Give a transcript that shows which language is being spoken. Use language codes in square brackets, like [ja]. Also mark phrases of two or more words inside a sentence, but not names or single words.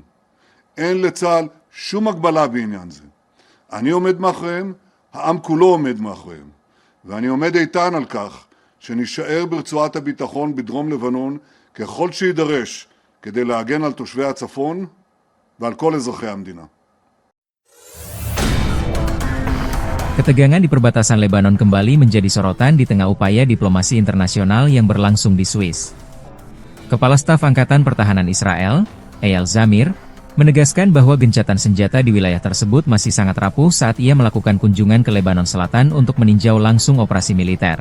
[he] אין לצה"ל שום הגבלה בעניין זה. אני עומד מאחוריהם, העם כולו עומד מאחוריהם. ואני עומד איתן על כך שנשאר ברצועת הביטחון בדרום לבנון ככל שידרש כדי להגן על תושבי הצפון ועל כל אזרחי המדינה. [id] Ketegangan di perbatasan Lebanon kembali menjadi sorotan di tengah upaya diplomasi internasional yang berlangsung di Swiss. Kepala Staf Angkatan Pertahanan Israel, Eyal Zamir, menegaskan bahwa gencatan senjata di wilayah tersebut masih sangat rapuh saat ia melakukan kunjungan ke Lebanon Selatan untuk meninjau langsung operasi militer.